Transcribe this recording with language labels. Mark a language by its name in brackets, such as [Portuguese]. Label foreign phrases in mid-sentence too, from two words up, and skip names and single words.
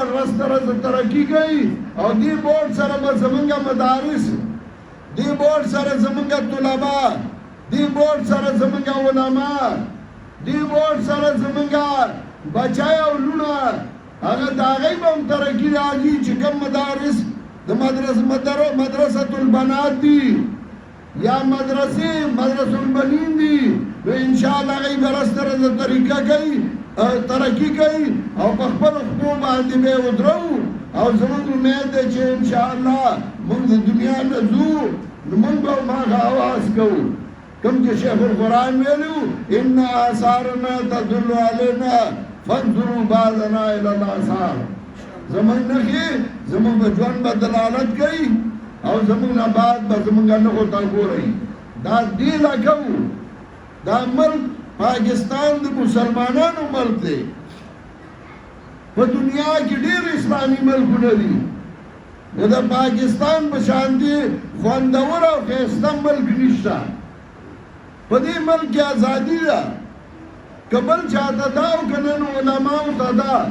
[Pashto] ورځ تر ورځه ترقي کوي او دې بورډ سره به زمونږ مدارس دې بورډ سره زمونږ طلبا دې بورډ سره زمونږ علما دې بورډ سره زمونږ بچای او لونه هغه د هغوی به هم ترقي راځي چې کوم مدارس د مدرسة البنات دي یا مدرسه البنین دي نو انشاءالله هغوی به ورځ تر ورځه ترقي کوي او په خپلو خپلو باندې به یې ودرو او زموږ امید دی چې انشاءالله موږ د دنیا نه ځو نو موږ به هم هغه اواز کوو کوم چې شیخ القرآن ویلي و [Arabic] ان آثارنا تدل علینا فانظروا بعضنا الی الاثار [Pashto] زموږ نښې زموږ په ژوند به دلالت کوي او زموږ نه بعد به زموږ نښو ته ګورئ دا دې له کوو دا ملک پاکستان د مسلمانانو ملک دی په دنیا کې ډېر اسلامي ملکونه دي نو د پاکستان په شان دي خوندور او ښایسته ملک نشته په دې ملک کې ازادي ده که بل چاته دا او که نن علماو ته ده